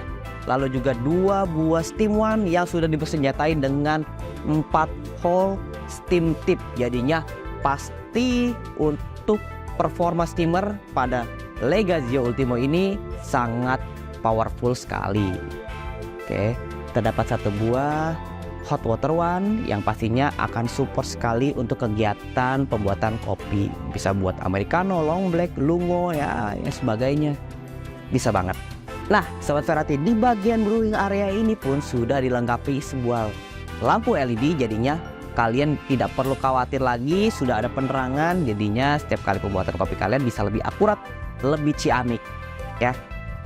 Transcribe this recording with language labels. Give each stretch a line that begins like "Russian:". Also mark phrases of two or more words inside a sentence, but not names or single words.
Indonesian: Lalu juga dua buah
English: steam one
Indonesian: yang sudah dipersenjatai dengan 4
English: hole steam tip.
Indonesian: Jadinya pasti untuk performa steamer pada Legazio Ultimo ini sangat powerful sekali. Oke, terdapat satu buah
English: hot water one
Indonesian: yang pastinya akan support sekali untuk kegiatan pembuatan kopi. Bisa buat americano,
English: long black,
Indonesian: lungo ya, yang sebagainya. Bisa banget. Nah, Sobat Ferrati, di bagian
English: brewing area
Indonesian: ini pun sudah dilengkapi sebuah lampu LED, jadinya kalian tidak perlu khawatir lagi, sudah ada penerangan, jadinya setiap kali pembuatan kopi kalian bisa lebih akurat, lebih ciamik ya.